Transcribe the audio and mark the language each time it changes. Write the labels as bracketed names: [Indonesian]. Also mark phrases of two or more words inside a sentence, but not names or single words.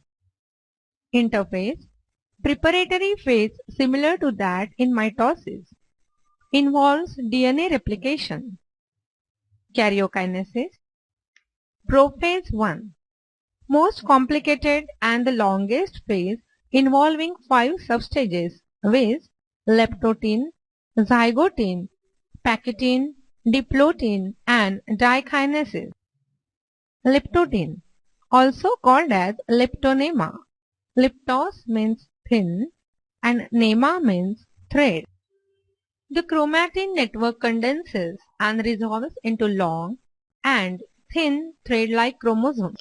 [English] Interphase, preparatory phase similar to that in mitosis, involves DNA replication. Karyokinesis, prophase I, most complicated and the longest phase involving 5 substages, viz. leptotin, zygotin, pakitin, diplotin, and dikinesis. Leptotin, also called as leptonema. Leptos means thin and nema means thread. The chromatin network condenses and resolves into long and thin thread-like chromosomes.